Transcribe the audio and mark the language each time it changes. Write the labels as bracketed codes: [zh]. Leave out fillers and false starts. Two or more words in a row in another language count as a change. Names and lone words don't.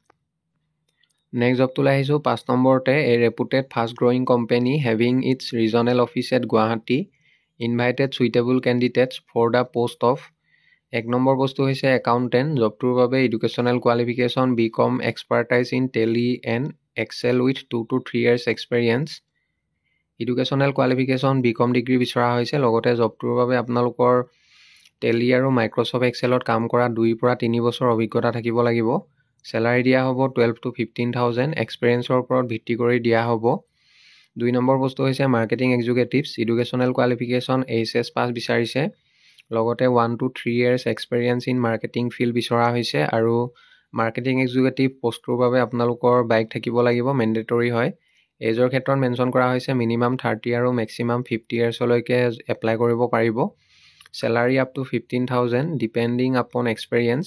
[as] নেক্সট জবটোলৈ আহিছোঁ 5 নম্বৰতে [en] A reputed fast growing company having its regional office at Guwahati invited suitable candidates for the post of. [as] 1 নম্বৰ পোষ্টটো হৈছে একাউণ্টেণ্ট। জবটোৰ বাবে [en] Educational qualification BCom expertise in Tally and Excel with 2 to 3 years এক্সপিৰিয়েঞ্চ। Educational qualification BCom ডিগ্ৰী [as] বিচৰা হৈছে। লগতে জবটোৰ বাবে আপোনালোকৰ টেলি আৰু মাইক্ৰ'ছফ্ট এক্সেলত কাম কৰা 2 পৰা 3 বছৰ অভিজ্ঞতা থাকিব লাগিব। চেলাৰী দিয়া হ'ব 12,000 to 15,000 এক্সপিৰিয়েঞ্চৰ ওপৰত ভিত্তি কৰি দিয়া হ'ব। 2 নম্বৰ পোষ্টটো হৈছে [en] marketing executives. Educational qualification HS pass [as] বিচাৰিছে। লগতে [en] 1 to 3 years experience in marketing field [as] বিচৰা হৈছে আৰু [en] marketing executive [as] পোষ্টটোৰ বাবে আপোনালোকৰ বাইক থাকিব লাগিব, মেণ্ডেটৰী হয়। এজৰ ক্ষেত্ৰত মেনশ্যন কৰা হৈছে মিনিমাম 30 আৰু মেক্সিমাম 50 ইয়াৰ্ছলৈকে এপ্লাই কৰিব পাৰিব। [en] Salary up to 15,000 depending upon experience.